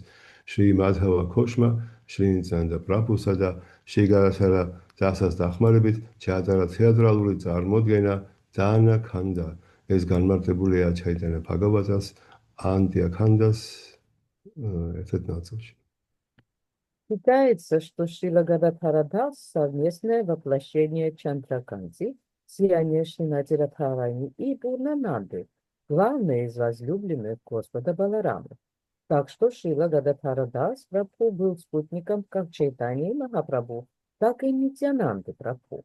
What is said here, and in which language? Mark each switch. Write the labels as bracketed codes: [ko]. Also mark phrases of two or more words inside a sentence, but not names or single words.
[ka] შრი მადჰავა ქოშმა შრი ნიციანანდა პრაბჰუსა და შრი გადაათარდასას დახმარებით ჩაატარა თეატრალური წარმოდგენა დანა ქანდა. ეს განმარტებულია ჩაიტანა ბჰაგავატას ანდია ქანდას ერთ-ერთ ნაწილში. [ru] Считается, что Шрила Гададхарадас — совместное воплощение Чандраканти, сияние Шримати Радхарани и Пурнананды, главное из возлюбленных Господа Баларама. Так что Шрила Гададхарадас Прабху был спутником как Чайтаньи Махапрабху, так и Нитьянанды Прабху.